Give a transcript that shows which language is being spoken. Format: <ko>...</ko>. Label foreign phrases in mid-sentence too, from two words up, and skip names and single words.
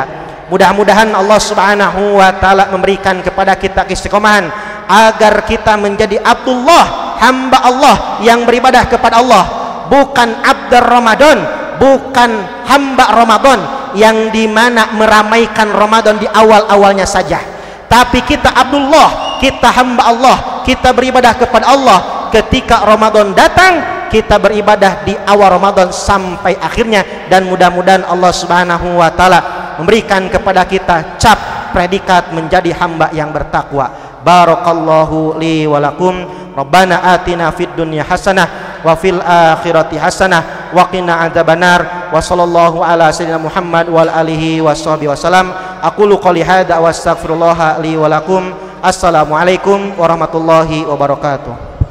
<id>Mudah-mudahan</id> <ar>الله سبحانه وتعالى</ar> <id>memberikan kepada kita keistiqomahan agar kita menjadi Abdullah, hamba Allah yang beribadah kepada Allah, bukan</id> <ar>عبد رمضان,</ar> <id>bukan hamba Ramadan yang dimana meramaikan Ramadan di awal-awalnya saja, tapi kita Abdullah, kita hamba Allah, kita beribadah kepada Allah ketika Ramadan datang, kita beribadah di awal Ramadan sampai akhirnya. Dan mudah-mudahan</id> <ar>الله سبحانه وتعالى</ar> <id>memberikan kepada kita cap predikat menjadi hamba yang bertakwa.</id> <ar>بارك الله لي ولكم. ربنا آتنا في الدنيا حسنة وفي الآخرة حسنة وقنا عذاب النار. وصلى الله على سيدنا محمد وعلى آله وصحبه وسلم. أقول قولي هذا وأستغفر الله لي ولكم. السلام عليكم ورحمة الله وبركاته.</ar>